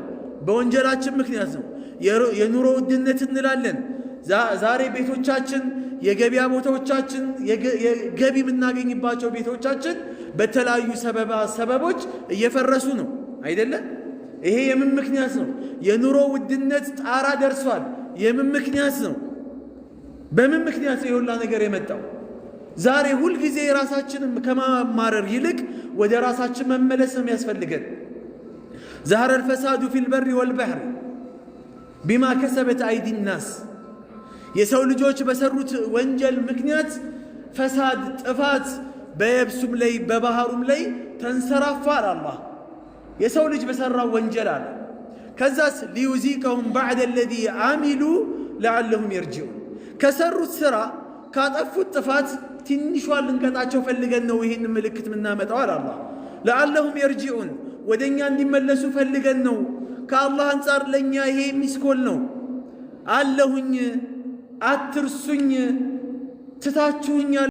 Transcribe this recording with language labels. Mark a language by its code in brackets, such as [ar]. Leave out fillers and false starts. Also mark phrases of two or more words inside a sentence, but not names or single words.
[am] በወንጀላችን ምክንያት ነው። የኑሮ ውድነት እንላለን። ዛሬ ቤቶቻችን፣ የገበያ ቦታዎቻችን፣ የገቢ የምናገኝባቸው ቤቶቻችን በተለያዩ ሰበቦች እየፈረሱ ነው አይደለም? ይሄ የምን ምክንያት ነው? የኑሮ ውድነት ጣራ ደርሷል። የምን ምክንያት ነው? በምን ምክንያት ነው የሁላ ነገር የመጣው? ዛሬ ሁልጊዜ ራሳችንን ከማማረር ይልቅ ወደ ራሳችን መመለስ ነው የሚያስፈልገን። [ar] ظهر الفساد في البر والبحر بما كسبت أيدي الناس [am] የሰው ልጆች በሰሩት ወንጀል ምክንያት ፈሳድ ጥፋት በየብሱም ላይ በባህሩም ላይ ተንሰራፋ አላህ። የሰው ልጅ በሰራው ወንጀል አለ። ከዛስ [ar] ليذيقهم بعد الذي عملوا لعلهم يرجعون [am] ከሰሩት ስራ ካጠፉት ጥፋት ትንሿን ልንቀጣቸው ፈልገን ነው ይሄን ምልክት ምናመጣው አላህ። [ar] لعلهم يرجعون [am] ወደኛ እንዲመለሱ ፈልገን ነው። ከአላህ አንፃር ለኛ ይሄ ሚስኮል ነው። አለሁኝ አትርሱኝ ትታችሁኛል